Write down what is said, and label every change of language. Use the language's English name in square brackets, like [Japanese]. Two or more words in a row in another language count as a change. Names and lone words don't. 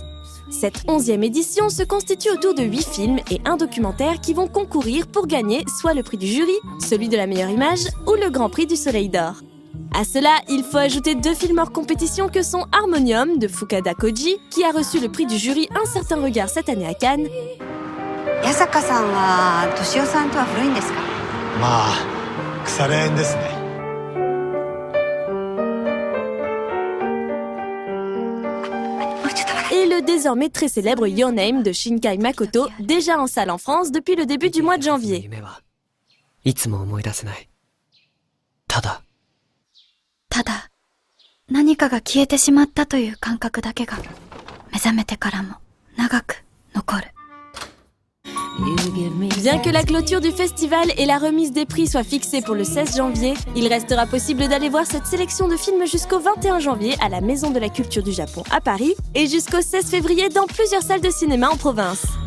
[French] Cette 11e édition se constitue autour de 8 films et un documentaire qui vont concourir pour gagner soit le prix du jury, celui de la meilleure image ou le grand prix du Soleil d'Or. À cela, il faut ajouter 2 films hors compétition que sont Harmonium de Fukada Koji, qui a reçu le prix du jury Un certain regard cette année à Cannes. [Japanese] Yasaka-san wa Toshio-san to wa furui desu ka? まあ、腐れ縁ですね。 [French] Et le désormais très célèbre Your Name de Shinkai Makoto, déjà en salle en France depuis le début du mois de janvier. [Japanese] いつも思い出せない。ただ何かが消えてしまったという感覚だけが目覚めてからも長く残る。 [French] Bien que la clôture du festival et la remise des prix soient fixées pour le 16 janvier, il restera possible d'aller voir cette sélection de films jusqu'au 21 janvier à la Maison de la Culture du Japon à Paris et jusqu'au 16 février dans plusieurs salles de cinéma en province.